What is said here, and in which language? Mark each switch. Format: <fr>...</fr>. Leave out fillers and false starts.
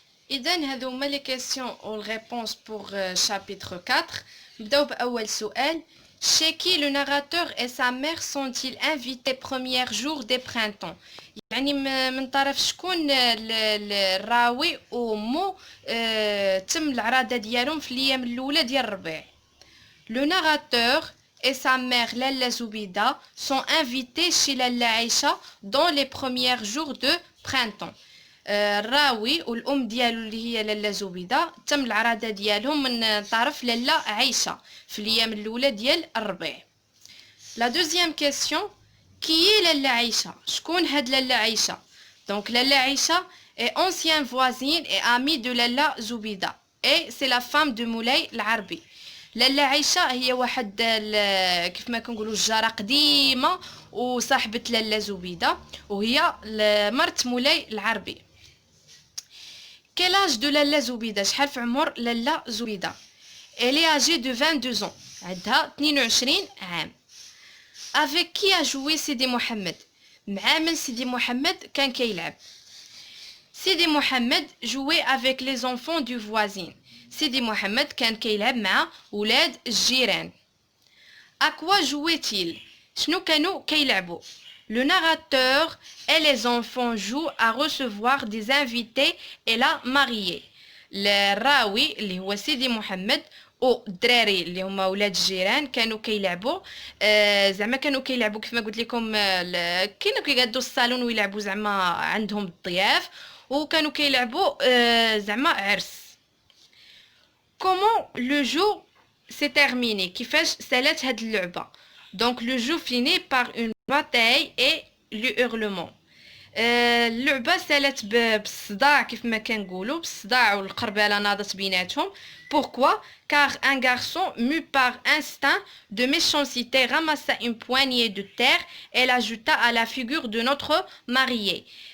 <ar>اذا هادو هما لي</ar> <fr>كيسيون والريبونس بور شابيتر</fr> <ar>4. نبداو باول سؤال.</ar> <fr>Chez qui le narrateur et sa mère sont-ils invités premier jour des printemps؟</fr> <ar>يعني من طرف شكون الراوي ومو تم العراضة ديالهم في الأيام الأولى ديال الربيع.</ar> <fr>Le narrateur et sa mère Lalla Zoubida sont invités chez Lalla Aïcha dans les premiers jours de printemps.</fr> <ar>الراوي والأم ديالو اللي هي لالا زبيدة تم العراضة ديالهم من طرف لالا عيشة في الأيام الأولى ديال الربيع.</ar> <fr>La deuxième question, qui est لالا عيشة؟</fr> <ar>شكون هاد لالا عيشة؟</ar> <fr>Donc لالا عيشة est ancienne voisine et amie de لالا زبيدة et c'est la femme de مولاي العربي.</fr> <ar>لالا عيشة هي واحد كيف ما كنقولوا الجارة قديمة وصاحبة لالا زبيدة وهي مرت مولاي العربي.</ar> <fr>Quel âge de Lalla Zoubida؟</fr> <ar>شحال في عمر لالا زبيدة؟</ar> <fr>Elle est âgée de 22 ans.</fr> <ar>عندها 22 عام.</ar> <fr>Avec qui a joué سيدي محمد؟</fr> <ar>مع من سيدي محمد كان كيلعب؟</ar> <fr>سيدي محمد jouait avec les enfants du voisin.</fr> <ar>سيدي محمد كان كيلعب مع ولاد الجيران.</ar> <fr>À quoi jouait-il؟</fr> <ar>شنو كانوا كيلعبوا؟</ar> <fr>Le narrateur et les enfants jouent à recevoir des invités et la mariée.</fr> <ar>الراوي اللي هو سيدي محمد والدراري اللي هما ولاد الجيران كانوا كيلعبوا زعما كانوا كيلعبوا كيف ما قلت لكم كانوا كيقادوا الصالون ويلعبوا زعما عندهم الضياف وكانوا كيلعبوا زعما عرس.</ar> <fr>Comment le jeu s'est terminé؟</fr> <ar>كيفاش سالات هاد اللعبة؟</ar> <fr>Donc le jeu finit par une bataille et le hurlement.</fr> <ar>اللعبة سالت بالصداع كيف ما كنقولوا بالصداع والقربالة ناضت بيناتهم.</ar> <fr>Pourquoi? Car un garçon mu par instinct de méchanceté ramassa une poignée de terre et l'ajouta à la figure de notre marié.</fr>